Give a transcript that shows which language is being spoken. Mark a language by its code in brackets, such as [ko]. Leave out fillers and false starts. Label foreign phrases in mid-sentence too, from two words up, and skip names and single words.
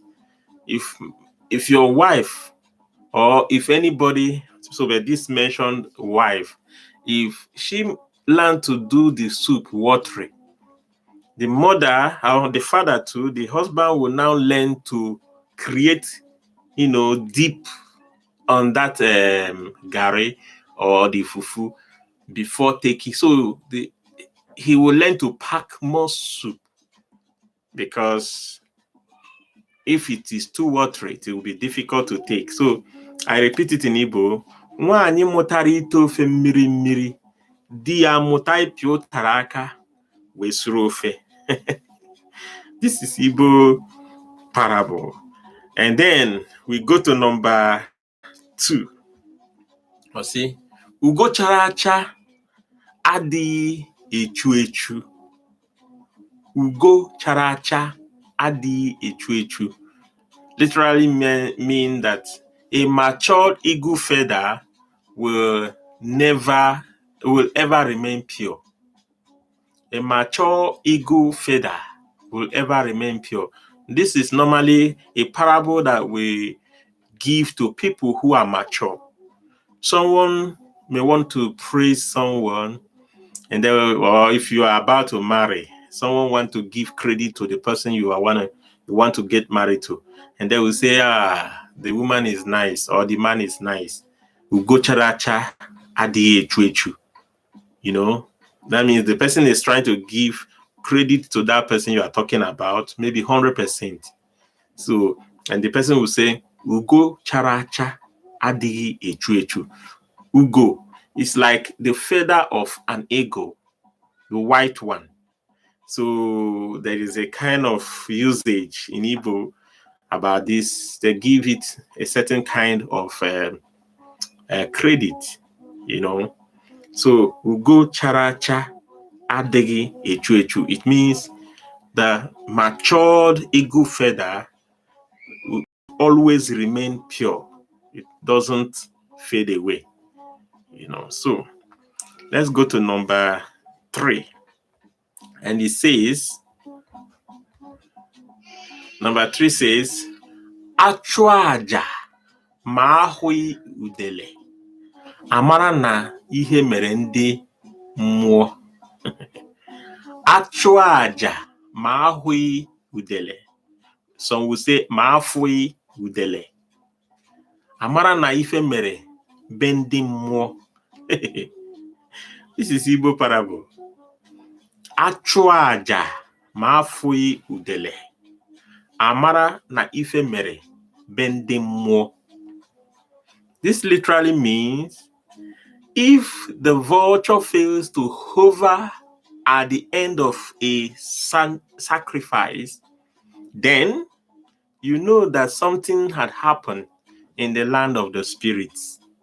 [en] If your wife or if anybody, so that this mentioned wife, if she learn to do the soup watery, the mother or the father too, the husband will now learn to create, deep on that garri or the fufu before taking. So he will learn to pack more soup, because if it is too watery, it will be difficult to take. So I repeat it in Igbo. [ig] Nwaanyị mụtara ite ofe mmiri mmiri, di ya amụta ịpị ụtara aka wee suru ofe. [en] This is Igbo parable. And then we go to number 2. You see, [ig] ugo chara acha adịghị echu echu. Ugo chara acha adịghị echu echu [en] literally mean that a matured eagle feather will ever remain pure. A mature eagle feather will ever remain pure. This is normally a parable that we give to people who are mature. Someone may want to praise someone, and or if you are about to marry, someone want to give credit to the person you want to get married to, and they will say, the woman is nice or the man is nice. [ig] Ugo characha adịghị echu echu. [en] That means the person is trying to give credit to that person you are talking about, maybe 100%. So, and the person will say, [ig] Ugo characha adịghị echu echu. [en] Ugo is like the feather of an eagle, the white one. So there is a kind of usage in Igbo about this. They give it a certain kind of credit, So [ig] ugo characha adage echu echu. [en] It means the matured eagle feather will always remain pure. It doesn't fade away. So let's go to number 3. And it says, number 3 says, [ig] achụaja ma ahụghị udele, amara na ihe mere ndị mmụọ. Achụaja ma ahụghị udele. [en] Some will say [ig] ma afụghị udele, amara na ife mere be ndị mmụọ. [en] This is Igbo parable. [ig] Achụaja ma afụghị udele, amara na ife mere be ndị mmụọ. [en] This literally means if the vulture fails to hover at the end of a sacrifice, then you know that something had happened in the land of the spirits.